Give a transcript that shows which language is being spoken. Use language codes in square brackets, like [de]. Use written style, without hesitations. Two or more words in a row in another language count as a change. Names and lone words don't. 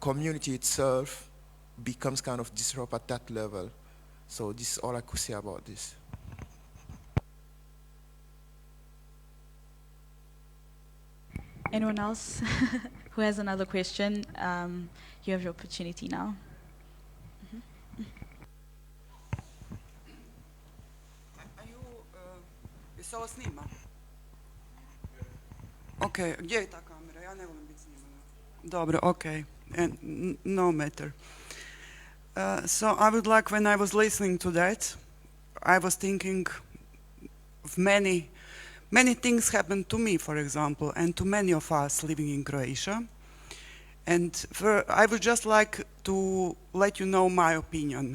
[en] But the community itself becomes kind of disrupt at that level. So this is all I could say about this. Anyone else who has another question? You have your opportunity now. [hr] Se ovo snima? Ok, gdje je ta kamera? Ja ne volim biti snimana. Dobro, [en] ok, no matter. So I would like, when I was listening to that, I was thinking of many things happened to me, for example, and to many of us living in Croatia. And I would just like to let you know my opinion.